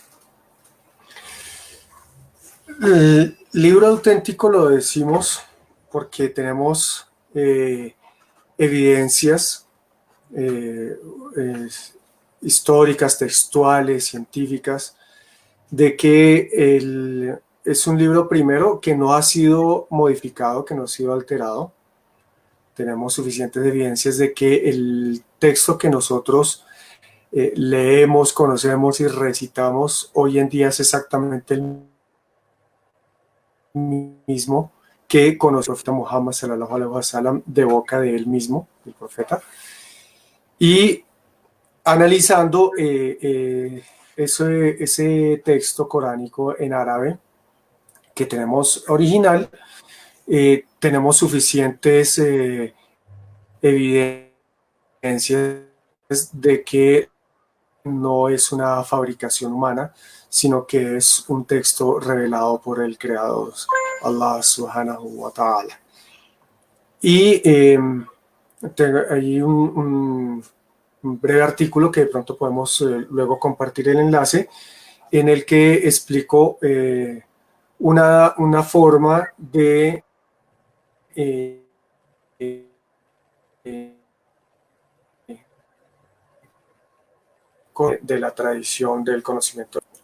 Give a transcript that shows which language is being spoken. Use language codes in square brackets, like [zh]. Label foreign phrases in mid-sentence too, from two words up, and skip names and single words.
[es] El libro auténtico lo decimos porque tenemos evidencias históricas, textuales, científicas, de que es un libro, primero, que no ha sido modificado, que no ha sido alterado. Tenemos suficientes evidencias de que el texto que nosotros leemos, conocemos y recitamos hoy en día es exactamente el mismo que conoció el profeta Muhammad [ar] صلى الله عليه وسلم [es] de boca de él mismo, el profeta. Y analizando ese texto coránico en árabe que tenemos original, tenemos suficientes evidencias de que no es una fabricación humana, sino que es un texto revelado por el Creador, [ar] الله سبحانه وتعالى. [es] Y tengo ahí un breve artículo que de pronto podemos luego compartir el enlace, en el que explico una forma de la tradición del conocimiento.